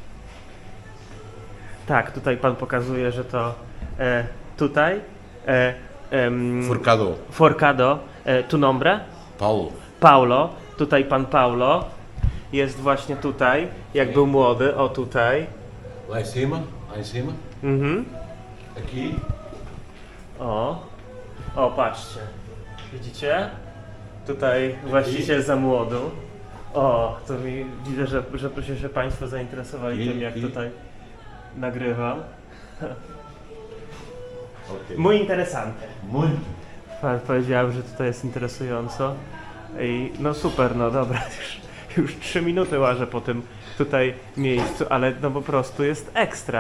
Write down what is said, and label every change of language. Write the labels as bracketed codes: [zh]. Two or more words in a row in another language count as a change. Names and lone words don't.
[pl] Tak, tutaj pan pokazuje, że to tutaj Forcado. [es] Forcado, tu nombre? Paulo. [pl] Paulo, tutaj pan Paulo jest właśnie tutaj, jak był młody, o tutaj. [pt] Lá em cima. Lá em cima. Mhm. Aqui. [pl] O, patrzcie. Widzicie? Tutaj właściciel za młodu. O, to mi widzę, że się państwo zainteresowali tym, jak tutaj nagrywam. Ok. [es] Muy interesante. [pt] Muito. [pl] Powiedziałem, że tutaj jest interesująco. I no super, no dobra, już 3 minuty łażę po tym tutaj miejscu, ale no po prostu jest ekstra.